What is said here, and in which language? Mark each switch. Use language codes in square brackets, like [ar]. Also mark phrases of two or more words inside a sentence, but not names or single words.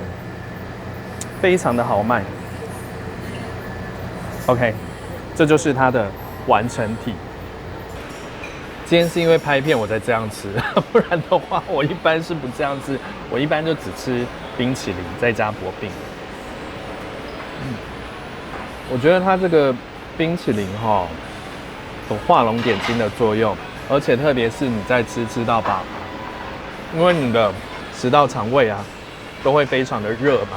[zh] 非常的好賣 ，OK， 這就是它的完成體。今天是因為拍片我才這樣吃，不然的話我一般是不這樣吃，我一般就只吃冰淇淋再加薄餅。我覺得它這個冰淇淋有畫龍點睛的作用，而且特別是你在吃到飽，因為你的食道腸胃啊都會非常的熱嘛。